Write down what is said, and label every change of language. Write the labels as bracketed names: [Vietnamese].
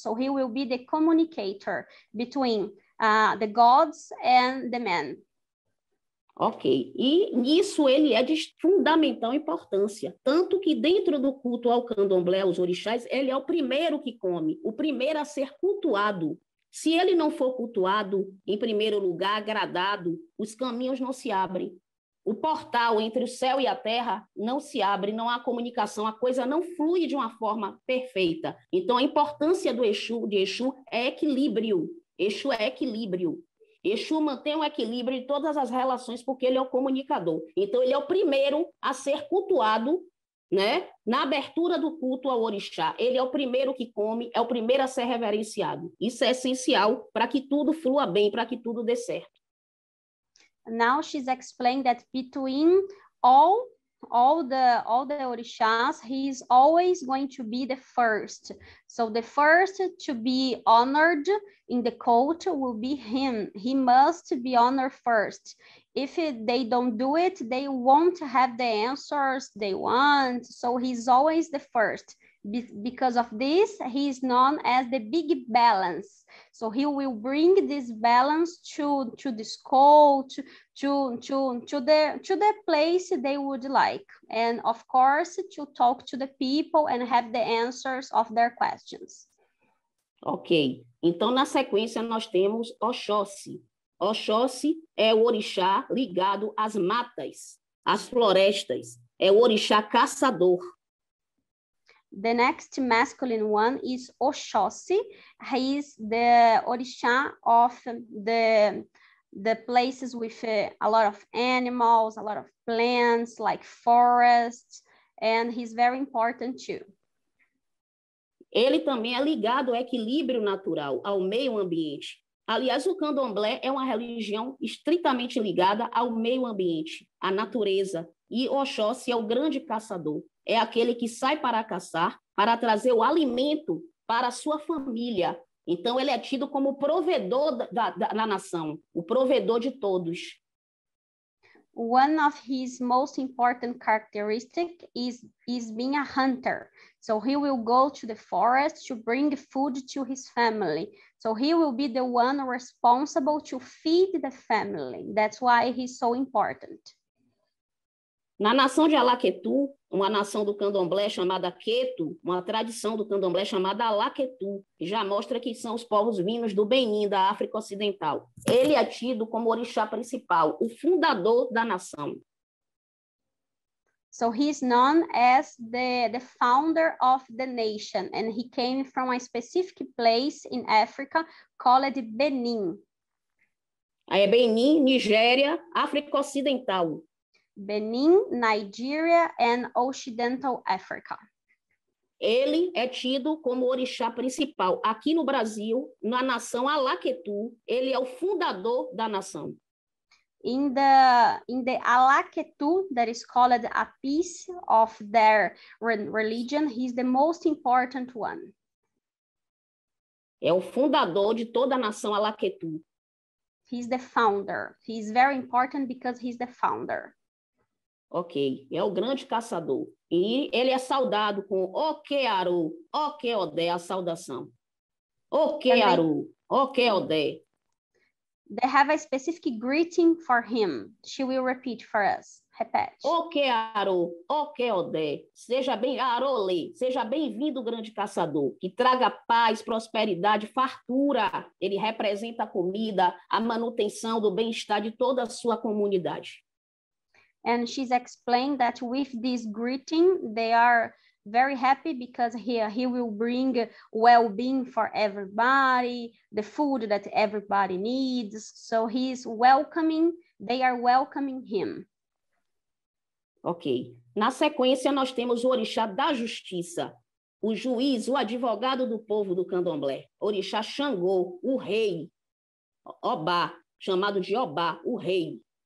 [English] So he will be the communicator between the gods and the men. [Portuguese] Ok, e nisso ele é de fundamental importância, tanto que dentro do culto ao candomblé, os orixás, ele é o primeiro que come, o primeiro a ser cultuado. Se ele não for cultuado, em primeiro lugar, agradado, os caminhos não se abrem. O portal entre o céu e a terra não se abre, não há comunicação, a coisa não flui de uma forma perfeita. Então, a importância de Exu é equilíbrio. Exu é equilíbrio. Exu mantém o equilíbrio de todas as relações porque ele é o comunicador. Então, ele é o primeiro a ser cultuado, né, na abertura do culto ao orixá. Ele é o primeiro que come, é o primeiro a ser reverenciado. Isso é essencial para que tudo flua bem, para que tudo dê certo. [English] Now she's explained that between all the orishas, he is always going to be the first. So the first to be honored in the cult will be him. He must be honored first. If they don't do it, they won't have the answers they want. So he's always the first. Because of this, he is known as the big balance. So he will bring this balance to this cult, to the place they would like. And of course, to talk to the people and have the answers of their questions. [Portuguese] Ok, então na sequência nós temos Oxóssi. Oxóssi é o orixá ligado às matas, às florestas. É o orixá caçador. [English] The next masculine one is Oxóssi. He is the orixá of the places with a lot of animals, a lot of plants, like forests, and he's very important too. [Portuguese] Ele também é ligado ao equilíbrio natural, ao meio ambiente. Aliás, o candomblé é uma religião estritamente ligada ao meio ambiente, à natureza. E Oxóssi é o grande caçador. É aquele que sai para caçar, para trazer o alimento para a sua família. Então, ele é tido como o provedor da nação, o provedor de todos. [English] One of his most important characteristics is being a hunter. So he will go to the forest to bring food to his family. So he will be the one responsible to feed the family. That's why he's so important. [Portuguese] Na nação de Alaquetu, uma nação do candomblé chamada Queto, uma tradição do candomblé chamada Alaquetu, que já mostra que são os povos vindos do Benin, da África Ocidental. Ele é tido como orixá principal, o fundador da nação. [English] So he's known as the founder of the nation, and he came from a specific place in Africa called Benin. [Portuguese] Aí é Benin, Nigéria, África Ocidental. [English] Benin, Nigeria, and Occidental Africa. [Portuguese] Ele é tido como orixá principal. Aqui no Brasil, na nação Alaquetu, ele é o fundador da nação. [English] In the Alaquetu, that is called a piece of their religion, he's the most important one. [Portuguese] É o fundador de toda a nação Alaquetu. [English] He's the founder. He's very important because he's the founder. [Portuguese] Ok, é o grande caçador. E ele é saudado com Okearu, Okeodé, a saudação. Okearu, Okeodé. [English] They have a specific greeting for him. She will repeat for us. [Portuguese] Repete. Okearo, Okeodé, Arolê, seja bem-vindo, grande caçador, que traga paz, prosperidade, fartura. Ele representa a comida, a manutenção do bem-estar de toda a sua comunidade. [English] And she's explained that with this greeting, they are very happy because he will bring well-being for everybody, the food that everybody needs. So he's welcoming, they are welcoming him. Ok. [Portuguese] Na sequência, nós temos o orixá da justiça, o juiz, o advogado do povo do candomblé, orixá Xangô, o rei, Obá, chamado de Obá, o rei.